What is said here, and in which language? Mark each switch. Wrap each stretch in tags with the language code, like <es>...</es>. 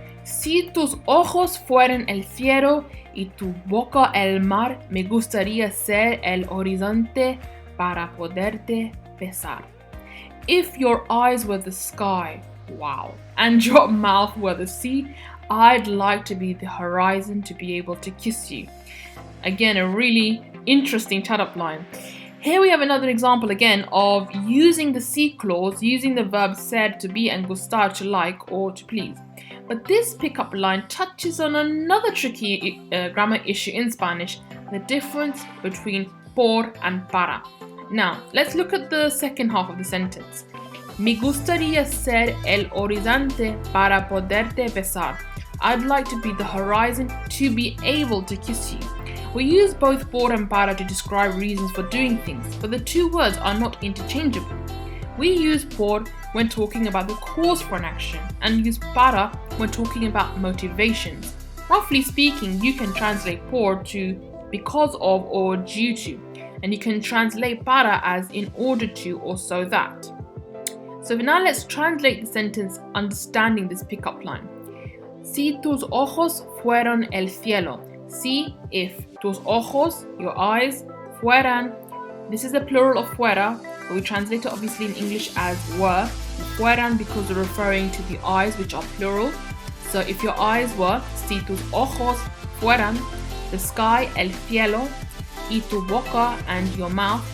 <es>Si tus ojos fueran el cielo y tu boca el mar, me gustaría ser el horizonte para poderte besar.</es> <en>If your eyes were the sky, wow, and your mouth were the sea, I'd like to be the horizon to be able to kiss you. Again, a really interesting chat-up line. Here we have another example again of using the C clause, using the verb ser to be and gustar to like or to please. But this pickup line touches on another tricky grammar issue in Spanish, the difference between por and para. Now, let's look at the second half of the sentence.</en> <es>Me gustaría ser el horizonte para poderte besar.</es> <en>I'd like to be the horizon to be able to kiss you. We use both por and para to describe reasons for doing things, but the two words are not interchangeable. We use por when talking about the cause for an action, and use para when talking about motivations. Roughly speaking, you can translate por to because of or due to, and you can translate para as in order to or so that. So now let's translate the sentence understanding this pickup line.</en> <es>Si tus ojos fueran el cielo.</es> <en>Si, if,</en> <es>tus ojos,</es> <en>your eyes, fueran, this is the plural of fuera, but we translate it obviously in English as were, fueran because we're referring to the eyes, which are plural. So if your eyes were,</en> <es>si tus ojos fueran,</es> <en>the sky,</en> <es>el cielo, y tu boca,</es> <en>and your mouth.</en>